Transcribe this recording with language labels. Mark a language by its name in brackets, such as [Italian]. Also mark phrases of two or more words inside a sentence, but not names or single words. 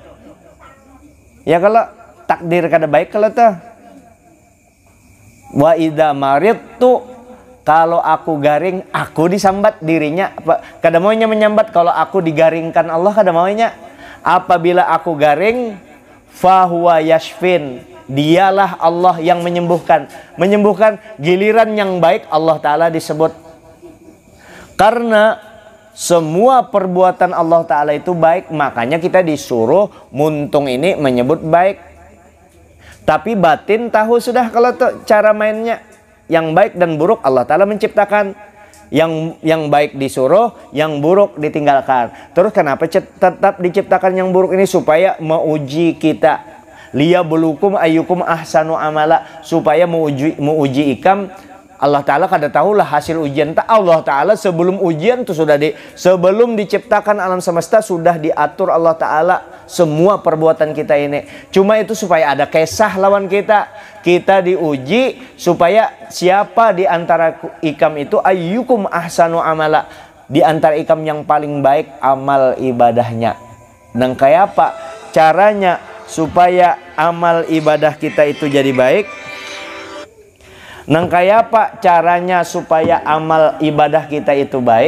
[Banjar] Ya kalau takdir kada baik kalau tuh. [Arabic] Wa idza maridtu, [Banjar] kalau aku garing, aku disambat dirinya. Kada maunya menyambat kalau aku digaringkan Allah, kada maunya. Apabila aku garing, [Arabic] fahuwa yashfin, [Indonesian] dialah Allah yang menyembuhkan. Menyembuhkan, giliran yang baik Allah Ta'ala disebut. Karena semua perbuatan Allah Ta'ala itu baik, makanya kita disuruh muntung ini menyebut baik. [Banjar] Tapi batin tahu sudah kalau tuh cara mainnya. [Indonesian] Yang baik dan buruk Allah Ta'ala menciptakan. Yang baik disuruh, yang buruk ditinggalkan. Terus kenapa tetap diciptakan yang buruk ini? Supaya menguji kita. [Arabic] Liyabluwakum ayyukum ahsanu amala, [Banjar] supaya menguji ikam. Allah Ta'ala kada tahulah hasil ujian. Allah Ta'ala sebelum ujian tuh sebelum diciptakan alam semesta sudah diatur Allah Ta'ala semua perbuatan kita ini. Cuma itu supaya ada kisah lawan kita. Kita diuji supaya siapa di antara ikam itu [Arabic] ayyukum ahsanu amala, [Banjar] di antara ikam yang paling baik amal ibadahnya. Dan kayak apa caranya supaya amal ibadah kita itu jadi baik? Nang kayak apa caranya supaya amal ibadah kita itu baik?